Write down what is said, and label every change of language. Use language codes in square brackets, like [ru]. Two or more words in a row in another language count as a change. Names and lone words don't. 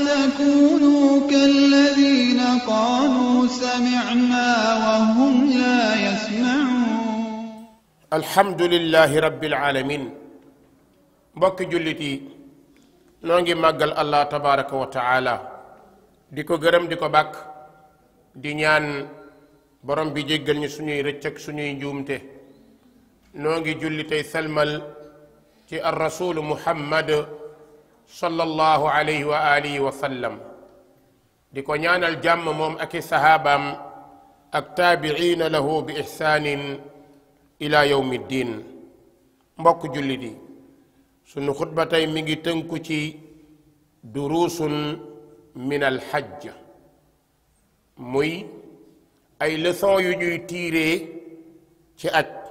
[ar] تكونوا كالذين قالوا سمعنا وهم لا يسمعون الحمد لله رب العالمين [wo] mbokk jullit yi noo ngi màggal [ar] الله تبارك وتعالى [wo] di ko gërëm di ko bàkk di ñaan borom bi jéggal ñu suñuy rëcc ak suñuy njuumte noo ngi julli tey salmal ci [ar] الرسول محمد صلى الله عليه وعلى آله وسلم [wo] di ko ñaanal jàmm moom ak i sahabaam ak [ar] تابعين له بإحسان إلى يوم الدين [wo] mbokk jullit yi sunu xutba tey mi ngi tënku ci [ar] دروس من الحج [wo] muy ay leçon yu ñuy tiiree ci aj